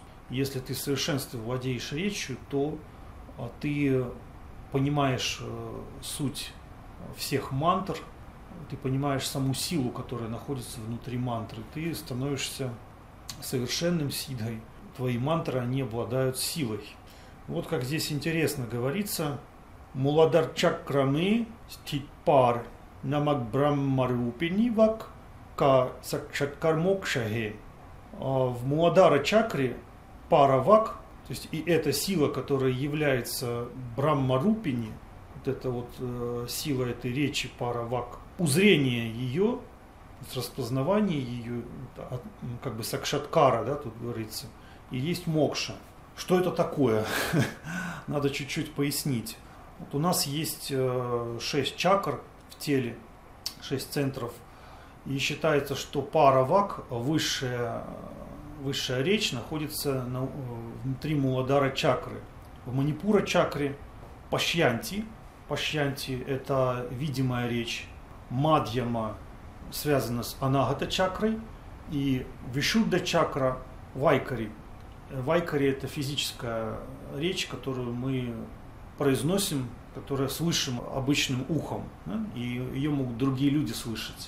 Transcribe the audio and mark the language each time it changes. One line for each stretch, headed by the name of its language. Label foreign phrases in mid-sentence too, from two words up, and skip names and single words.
Russian: Если ты в совершенстве владеешь речью, то ты понимаешь суть всех мантр, ты понимаешь саму силу, которая находится внутри мантры. Ты становишься совершенным сиддхой. Твои мантры, они обладают силой. Вот как здесь интересно говорится.
Hindi: मूलाधार चक्र में स्थित परा नामक ब्रह्मरूपिणी वाक् का साक्षात्कार मोक्ष है.
Russian: В Муладара чакре пара вак, то есть и эта сила, которая является брахмарупини, вот эта вот сила этой речи пара вак, узрение ее, распознавание ее, как бы сакшаткара, да, тут говорится, и есть мокша. Что это такое? Надо чуть-чуть пояснить. Вот у нас есть 6 чакр в теле, 6 центров. И считается, что пара вак, высшая речь, находится внутри Муладара чакры. В Манипура чакре пашьянти. Пашьянти – это видимая речь. Мадьяма связана с анагата чакрой. И Вишудда чакра – вайкари. Вайкари – это физическая речь, которую мы произносим, которую слышим обычным ухом, да, и ее могут другие люди слышать.